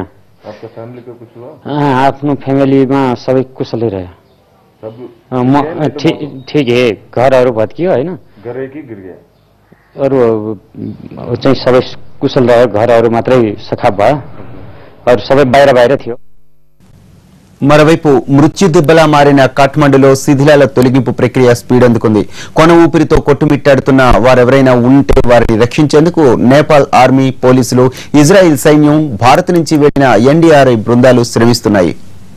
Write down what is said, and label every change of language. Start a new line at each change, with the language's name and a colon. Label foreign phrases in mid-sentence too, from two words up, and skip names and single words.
Hindi: आपको फैमिली को कुछ हुआ?
Nepali: आफ्नो फ्यामिलीमा सबै कुशलै रह्यो।
Hindi: ठीक है,
Nepali: घरहरू भत्कियो हैन,
Hindi: घर एक ही गिर गया,
Nepali: अरू चाहिँ सबै कुशल रह्यो, घरहरू मात्रै सखाप भयो, अरू सबै बाहिर थियो।
Telugu: మరోవైపు మృత్యు దిబ్బలా మారిన కాఠ్మండులో శిథిలాల తొలగింపు ప్రక్రియ స్పీడ్ అందుకుంది. కొన ఊపిరితో కొట్టుమిట్టాడుతున్న వారెవరైనా ఉంటే వారిని రక్షించేందుకు నేపాల్ ఆర్మీ, పోలీసులు, ఇజ్రాయిల్ సైన్యం, భారత్ నుంచి వెళ్లిన ఎన్డీఆర్ఐ బృందాలు శ్రమిస్తున్నాయి.